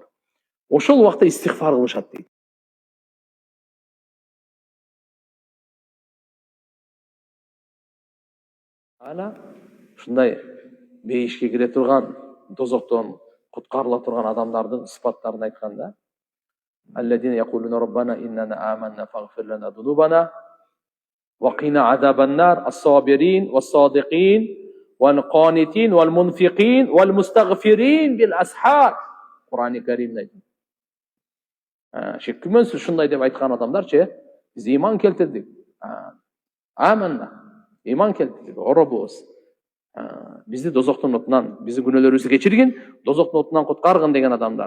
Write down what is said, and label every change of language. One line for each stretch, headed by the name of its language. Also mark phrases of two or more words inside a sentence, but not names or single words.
Kyrgyz: Ошол убакта истигфар кылышат дейт. Ана ушундай бейишке кире турган, дозоктон куткарыла турган адамдардын сыпаттарын айтканда,
Arabic: الذين يقولون ربنا إننا آمنا فاغفر لنا ذنوبنا وقنا عذاب النار الصابرين والصادقين والقانتين والمنفقين والمستغفرين بالأسحار.
Kyrgyz: Кур'ани Каримде айтат. Шеккүмөнсүз ушундай деп айткан адамдарчы, биз иман келтирдик. Аманна. Иман келтирдик. Оробуз. Бизди дозоктун отунан, биздин күнөөлөрүбүздү кечиргин, дозоктун отунан куткаргын деген адамдар.